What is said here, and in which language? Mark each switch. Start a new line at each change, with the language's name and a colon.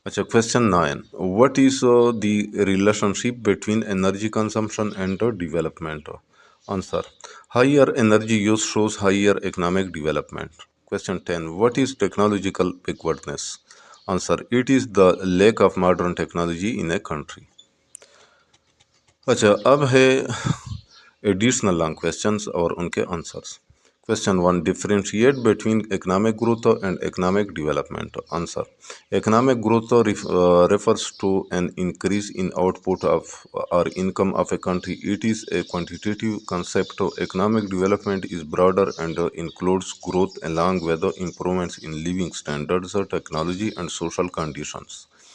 English: Question 9. What is the relationship between energy consumption and development? Answer. Higher energy use shows higher economic development. Question 10. What is technological backwardness? Answer. It is the lack of modern technology in a country.
Urdu: اب ہے additional long questions اور ان کے answers.
English: Question 1. Differentiate between economic growth and economic development. Answer. Economic growth refers to an increase in output of or income of a country. It is a quantitative concept. Economic development is broader and includes growth along with improvements in living standards, technology, and social conditions.